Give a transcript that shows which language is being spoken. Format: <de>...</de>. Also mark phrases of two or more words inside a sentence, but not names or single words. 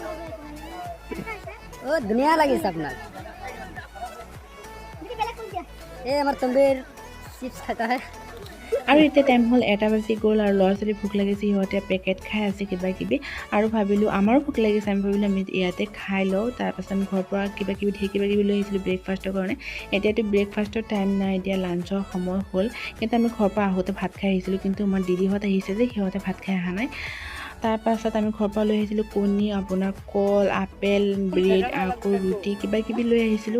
<as>ও ধুনীয়া লাগিছে আপোনাক</as> <hi>ये हमारा तंबीर चिप्स खाता है</hi> <as>আৰু এতিয়া টাইম হ'ল 1টা বাজি গ'ল আৰু ল'ৰা ছোৱালী ভোক লাগিছে সিহঁতে পেকেট খাই আছে কিবা কিবি আৰু ভাবিলোঁ আমাৰো ভোক লাগিছে আমি ভাবিলোঁ আমি ইয়াতে খাই লওঁ তাৰপাছত আমি ঘৰৰ পৰা কিবা কিবি লৈ আহিছিলোঁ ব্ৰেকফাষ্টৰ কাৰণে এতিয়াতো ব্ৰেকফাষ্টৰ টাইম নাই এতিয়া লাঞ্চৰ সময় হ'ল কিন্তু আমি ঘৰৰ পৰা আহোঁতে ভাত খাই আহিছিলোঁ কিন্তু আমাৰ দিদিহঁত আহিছে যে সিহঁতে ভাত খাই অহা নাই তাৰপাছত আমি ঘৰৰ পৰা লৈ আহিছিলোঁ কণী আপোনাৰ কল</as> <en>apple bread</en> <as>আকৌ ৰুটি কিবা কিবি লৈ আহিছিলোঁ</as>